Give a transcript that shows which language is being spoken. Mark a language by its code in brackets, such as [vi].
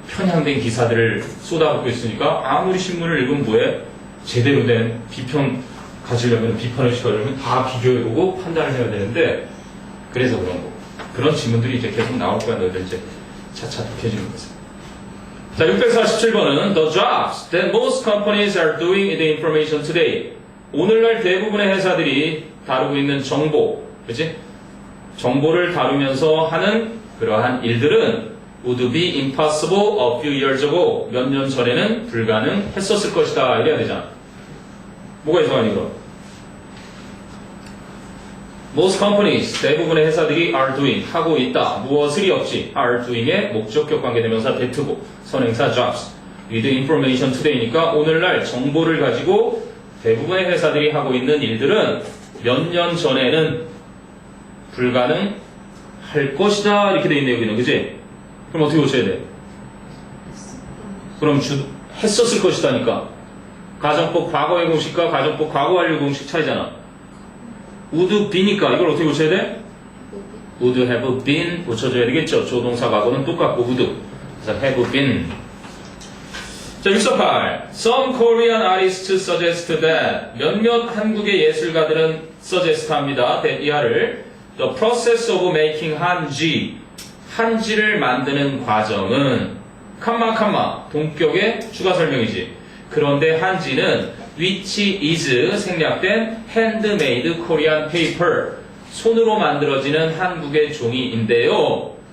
[ko] 편향된 기사들을 쏟아붓고 있으니까 아무리 신문을 읽으면 뭐해? 제대로 된 비평 가지려면 비판을 시켜주면 다 비교해보고 판단을 해야 되는데 그래서 그런 거. 그런 질문들이 이제 계속 나올 거야. 너희들 이제 차차 독해지는 거지. 자, 647번은 [en] The jobs that most companies are doing in the information today. [ko] 오늘날 대부분의 회사들이 다루고 있는 정보, 그치? 정보를 다루면서 하는 그러한 일들은 [en] would be impossible a few years ago. [ko] 몇 년 전에는 불가능했었을 것이다. 이래야 되잖아. 뭐가 이상하니 그럼? [en] Most companies, [ko] 대부분의 회사들이 [en] are doing, [ko] 하고 있다. 무엇을이 없지. are doing의 목적격 관계대명사 대투고 선행사 jobs. [en] with information today [ko] 니까 오늘날 정보를 가지고 대부분의 회사들이 하고 있는 일들은 몇 년 전에는 불가능할 것이다. 이렇게 돼 있네 여기는. 그치? 그럼 어떻게 고쳐야 돼? 그럼 했었을 것이다니까. 가정법 과거의 공식과 가정법 과거 완료 공식 차이잖아. would be니까 이걸 어떻게 고쳐야 돼? would have been 고쳐줘야 되겠죠. 조동사 과거는 똑같고 would. 그래서 have been. 자, 648. [en] Some Korean artists suggest that [ko] 몇몇 한국의 예술가들은 [en] suggest [ko] 합니다. 이하를 The process of making 한지를 만드는 과정은 동격의 추가 설명이지. 그런데 한지는 [en] which is [ko] 생략된 [en] handmade Korean paper [ko] 손으로 만들어지는 한국의 종이인데요.